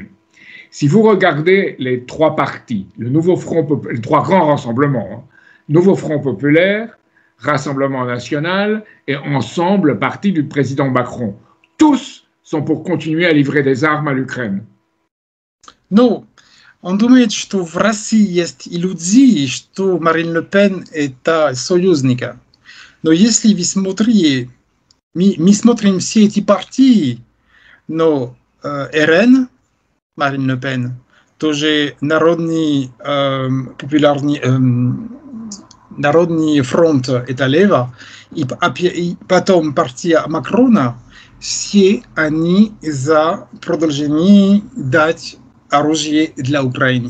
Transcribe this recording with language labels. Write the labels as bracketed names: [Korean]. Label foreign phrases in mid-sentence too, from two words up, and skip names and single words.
[French] Si vous regardez les trois partis, les trois grands rassemblements, Nouveau Front Populaire, Rassemblement National et Ensemble, parti du président Macron, tous sont pour continuer à livrer des armes à l'Ukraine. Non. [Russian] Он думает, что в России есть иллюзии, что Марин Ле Пен – это союзника. Но если вы смотрите, мы смотрим все эти партии, но РН, Marine Le Pen, тоже Народный фронт это лево, и потом партия Макрона, все они за продолжение дать оружие для Украины.